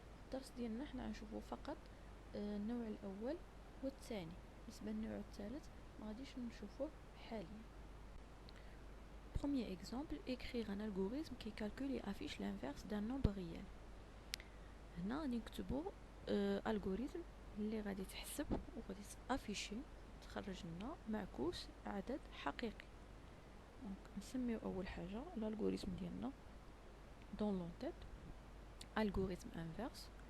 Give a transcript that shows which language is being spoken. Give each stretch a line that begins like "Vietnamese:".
Arabic: الدرس ديالنا حنا غنشوفو فقط النوع الأول والثاني، بالنسبة للنوع الثالث ما غاديش نشوفوه حاليا.
French: Premier exemple, écrire un algorithme qui calcule et affiche l'inverse d'un nombre réel.
Arabic: هنا غادي نكتبو algorithme اللي غادي تحسب وغادي تافيشي تخرج لنا معكوس عدد حقيقي. دونك نسميو اول حاجه الالغوريثم ديالنا دون لونتيت algorithme inverse.